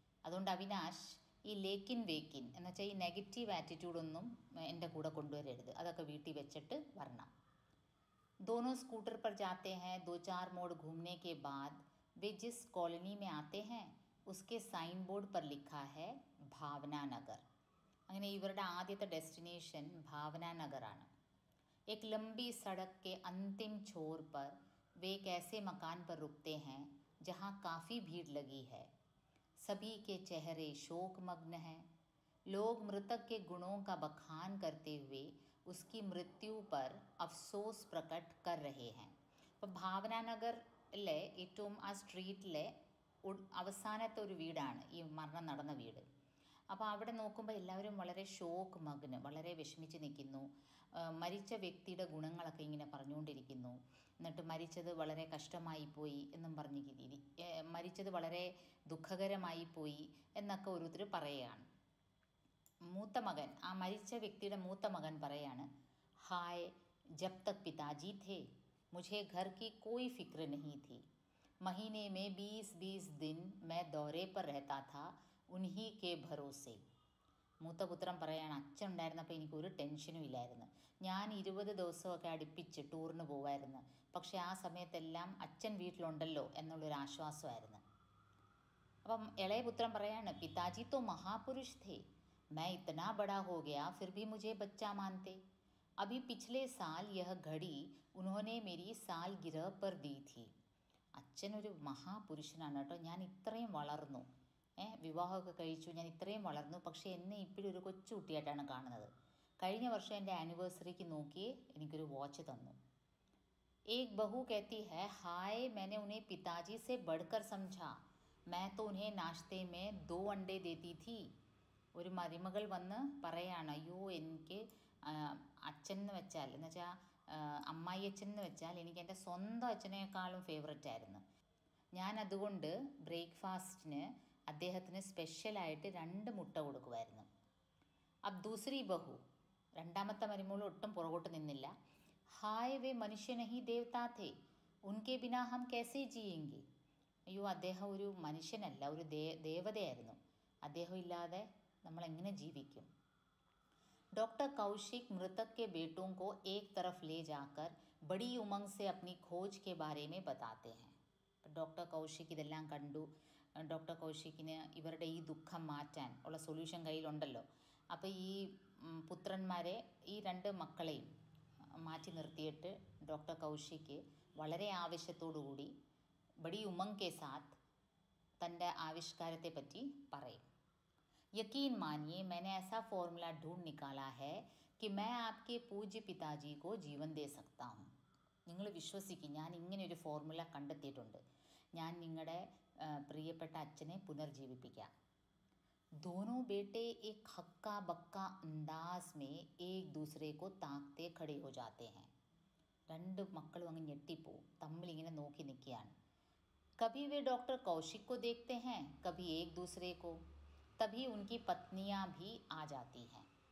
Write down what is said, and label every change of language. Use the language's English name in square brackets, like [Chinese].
[Malayalam] അതുകൊണ്ട് അവിനാഷ് ഈ ലേക്കിൻ വേക്കിൻ എന്ന് വെച്ചാൽ ഈ നെഗറ്റീവ് ആറ്റിറ്റ്യൂഡൊന്നും എൻ്റെ കൂടെ കൊണ്ടുവരരുത്, അതൊക്കെ വീട്ടിൽ വെച്ചിട്ട് വരണം. [Hindi] दोनों स्कूटर पर जाते हैं. 2-4 मोड़ घूमने के बाद वे जिस कॉलोनी में आते हैं उसके साइन बोर्ड पर लिखा है भावना नगर. [Malayalam] അങ്ങനെ ഇവരുടെ ആദ്യത്തെ ഡെസ്റ്റിനേഷൻ ഭാവന നഗറാണ്. [Hindi] एक लंबी सड़क के अंतिम छोर पर वे एक ऐसे मकान पर रुकते हैं जहाँ काफ़ी भीड़ लगी है. सभी के चेहरे शोकमग्न हैं. लोग मृतक के गुणों का बखान करते हुए उसकी मृत्यु पर अफसोस प्रकट कर रहे हैं. [Malayalam] അപ്പോൾ ഭാവനാനഗറിലെ ഏറ്റവും ആ സ്ട്രീറ്റിലെ അവസാനത്തെ ഒരു വീടാണ് ഈ മരണം നടന്ന വീട്. അപ്പോൾ അവിടെ നോക്കുമ്പോൾ എല്ലാവരും വളരെ ഷോക്ക് മഗ്ന്, വളരെ വിഷമിച്ച് നിൽക്കുന്നു. മരിച്ച വ്യക്തിയുടെ ഗുണങ്ങളൊക്കെ ഇങ്ങനെ പറഞ്ഞുകൊണ്ടിരിക്കുന്നു. എന്നിട്ട് മരിച്ചത് വളരെ കഷ്ടമായി പോയി എന്നും പറഞ്ഞ് മരിച്ചത് വളരെ ദുഃഖകരമായി പോയി എന്നൊക്കെ ഓരോരുത്തർ പറയുകയാണ്. മൂത്ത മകൻ, ആ മരിച്ച വ്യക്തിയുടെ മൂത്ത മകൻ പറയാണ്, [Hindi] ഹായ് ജബ് തക് പിതാജി थे मुझे घर की कोई फिक्र नहीं थी. महीने में 20-20 दिन मैं दौरे पर रहता था उन्हीं के भरोसे. [Malayalam] മൂത്ത പുത്രൻ പറയാണ്, അച്ഛൻ ഉണ്ടായിരുന്നപ്പോൾ എനിക്കൊരു ടെൻഷനും ഇല്ലായിരുന്നു. ഞാൻ 20 ദിവസമൊക്കെ അടുപ്പിച്ച് ടൂറിന് പോവായിരുന്നു. പക്ഷേ ആ സമയത്തെല്ലാം അച്ഛൻ വീട്ടിലുണ്ടല്ലോ എന്നുള്ളൊരു ആശ്വാസമായിരുന്നു. അപ്പം ഇളയ പുത്രൻ പറയാണ്, [Hindi] പിതാജി तो महापुरुष थे. मैं इतना बड़ा हो गया फिर भी मुझे बच्चा मानते. अभी पिछले साल यह घड़ी उन्होंने मेरी सालगिरह पर दी थी. [Malayalam] അച്ഛനൊരു മഹാപുരുഷനാണ് കേട്ടോ. ഞാൻ ഇത്രയും വളർന്നു, വിവാഹമൊക്കെ കഴിച്ചു, ഞാൻ ഇത്രയും വളർന്നു, പക്ഷേ എന്നെ ഇപ്പോഴും ഒരു കൊച്ചുകുട്ടിയായിട്ടാണ് കാണുന്നത്. കഴിഞ്ഞ വർഷം എൻ്റെ ആനിവേഴ്സറിക്ക് നോക്കിയേ എനിക്കൊരു വാച്ച് തന്നു. [Hindi] एक बहू कहती है, हाय मैंने उन्हें पिताजी से बढ़कर समझा. मैं तो उन्हें नाश्ते में 2 अंडे देती थी. [Malayalam] ഒരു മരുമകൾ വന്ന് പറയാണ്, അയ്യോ എനിക്ക് അച്ഛൻ എന്ന് വെച്ചാൽ, എന്ന് വെച്ചാൽ അമ്മായി അച്ഛൻ എന്ന് വെച്ചാൽ എനിക്ക് എൻ്റെ സ്വന്തം അച്ഛനേക്കാളും ഫേവററ്റ് ആയിരുന്നു. ഞാൻ അതുകൊണ്ട് ബ്രേക്ക്ഫാസ്റ്റിന് അദ്ദേഹത്തിന് സ്പെഷ്യലായിട്ട് 2 മുട്ട കൊടുക്കുമായിരുന്നു. [Hindi] അബ് ദൂസരി ബഹു, [Malayalam] രണ്ടാമത്തെ മരുമകൾ ഒട്ടും പുറകോട്ട് നിന്നില്ല. [Hindi] ഹായ് വേ മനുഷ്യ നഹി ദേവതാ ഥേ ഉൻകെ ബിനാ ഹം കൈസേ ജിയേംഗെ. [Malayalam] അയ്യോ, അദ്ദേഹം ഒരു മനുഷ്യനല്ല, ഒരു ദേവതയായിരുന്നു. അദ്ദേഹം ഇല്ലാതെ നമ്മൾ എങ്ങനെ ജീവിക്കും. [Hindi] डॉक्टर कौशिक मृतक के बेटों को एक तरफ ले जाकर बड़ी उमंग से अपनी खोज के बारे में बताते हैं. [Malayalam] ഡോക്ടർ കൗശിക് ഇതെല്ലാം കണ്ടു. ഡോക്ടർ കൗശിക്കിന് ഇവരുടെ ഈ ദുഃഖം മാറ്റാൻ ഉള്ള സൊല്യൂഷൻ കയ്യിലുണ്ടല്ലോ. അപ്പോൾ ഈ പുത്രന്മാരെ, ഈ 2 മക്കളെയും മാറ്റി നിർത്തിയിട്ട് ഡോക്ടർ കൗശിക് വളരെ ആവശ്യത്തോടു കൂടി [Hindi] ബഡി ഉമംഗ് കെ സാത്ത് [Malayalam] തൻ്റെ ആവിഷ്കാരത്തെ പറ്റി പറയും. [Hindi] यकीन मानिए मैंने ऐसा फॉर्मूला ढूंढ निकाला है कि मैं आपके पूज्य पिताजी को जीवन दे सकता हूँ. [Malayalam] നിങ്ങൾ വിശ്വസിക്കും, ഞാൻ ഇങ്ങനെ ഒരു ഫോർമുല കണ്ടെത്തിയിട്ടുണ്ട്. ഞാൻ നിങ്ങളുടെ പ്രിയപ്പെട്ട അച്ഛനെ പുനർജീവിപ്പിക്കാം. [Hindi] दोनों बेटे एक हक्का बक्का अंदाज में एक दूसरे को ताकते खड़े हो जाते हैं. [Malayalam] 2 മക്കളും അങ്ങ് ഞെട്ടിപ്പോവും, തമ്മിലിങ്ങനെ നോക്കി നിൽക്കുകയാണ്. [Hindi] कभी वे डॉक्टर कौशिक को देखते हैं, कभी एक दूसरे को. तभी उनकी पत्नियां भी आ जाती हैं.